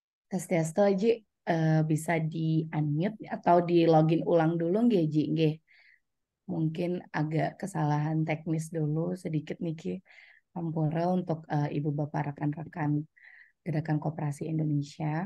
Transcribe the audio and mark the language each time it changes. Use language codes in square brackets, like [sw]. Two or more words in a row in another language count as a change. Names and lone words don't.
[id] Tes Ji, bisa di unmute atau di login ulang dulu nggih Ji nggih. Mungkin agak kesalahan teknis dulu sedikit Niki. Hampura untuk Ibu Bapak rekan-rekan Gerakan Koperasi Indonesia.